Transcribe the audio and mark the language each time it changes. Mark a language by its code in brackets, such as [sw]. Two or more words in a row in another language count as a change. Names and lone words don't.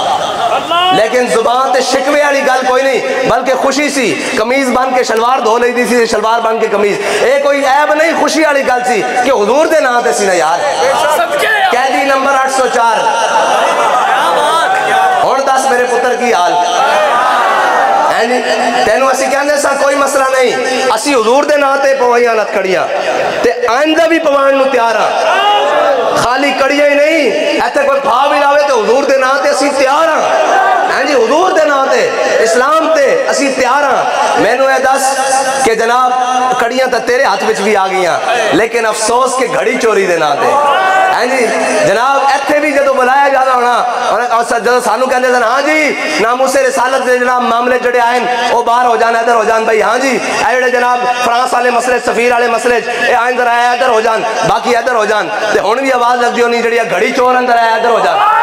[pa] لیکن زبان تے شکوے والی گل کوئی نہیں بلکہ خوشی سی قمیض بن کے شلوار دھو لئی دی سی شلوار بن کے قمیض اے کوئی عیب نہیں خوشی والی گل سی کہ حضور دے نام تے سی نا یار قیدی نمبر 804 ہن دس میرے پتر کی حال تینوں اسی کہنے سا کوئی مسئلہ نہیں اسی حضور دے نام تے پوائیاں نت کڑیاں تے آئندہ بھی پوائن نو تیار ہاں خالی کڑیاں ہی نہیں ایتھے کوئی بھا بھی لاوے تے حضور دے نام تے اسی تیار ہاں جی حضور دے نام تے اسلام تے اسی تیار ہاں میں نو اے دس کہ جناب کڑیاں تے تیرے ہاتھ وچ بھی آ گئیاں لیکن افسوس کہ گھڑی چوری دے نام تے ہاں جی جناب ایتھے بھی جدو بلایا جانا ہونا اور جدو سانو کہنے سن ہاں جی ناموس رسالت دے جناب معاملے جڑے آئیں وہ باہر ہو جان ادھر ہو جان بھائی ہاں جی اے جڑے جناب فرانس والے مسئلے سفیر والے مسئلے اے آئیں ادھر آیا ادھر ہو جان باقی ادھر ہو جان تے ہن بھی آواز لگ دی ہونی جڑی گھڑی چور اندر آیا ادھر ہو جان